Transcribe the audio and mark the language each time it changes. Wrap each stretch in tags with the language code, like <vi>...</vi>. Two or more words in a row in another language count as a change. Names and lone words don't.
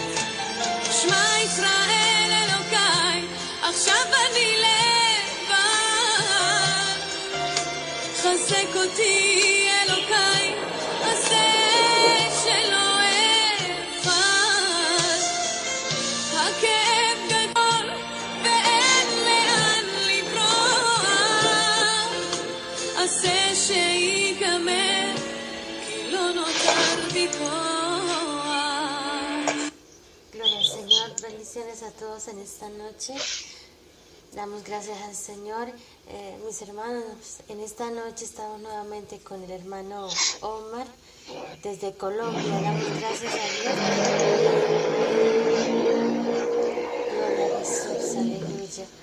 <he>שמע ישראל אלוקיי, עכשיו אני לבד, חזק אותי אלוקיי, עשה שלא אחד. הכאב גדול ואין לאן לברוח, עשה שיגמר כי לא נותר בי כוח.</he> <es>Gloria al Señor, bendiciones a todos en esta noche. Damos gracias al Señor. Mis hermanos, en esta noche estamos nuevamente con el hermano Omar desde Colombia. Damos gracias a Dios. Gloria a Jesús, aleluya.</es>